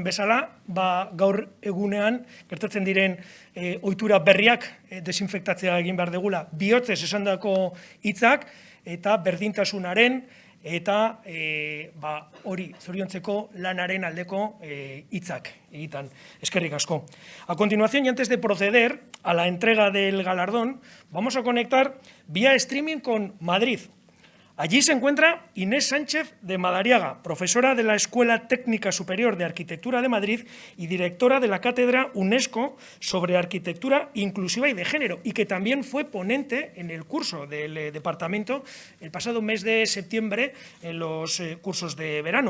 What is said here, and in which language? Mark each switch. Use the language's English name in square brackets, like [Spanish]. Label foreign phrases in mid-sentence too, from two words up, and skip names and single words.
[Basque] bezala, gaur egunean gertatzen diren ohitura berriak desinfektatzea egin behar degula, bihotzez esandako hitzak eta berdintasunaren eta hori zoriontzeko lanaren aldeko hitzak egitan. Eskerrik asko. [Spanish] A continuación, y antes de proceder a la entrega del galardón, vamos a conectar vía streaming con Madrid. Allí se encuentra Inés Sánchez de Madariaga, profesora de la Escuela Técnica Superior de Arquitectura de Madrid y directora de la Cátedra UNESCO sobre Arquitectura Inclusiva y de Género, y que también fue ponente en el curso del departamento el pasado mes de septiembre en los cursos de verano.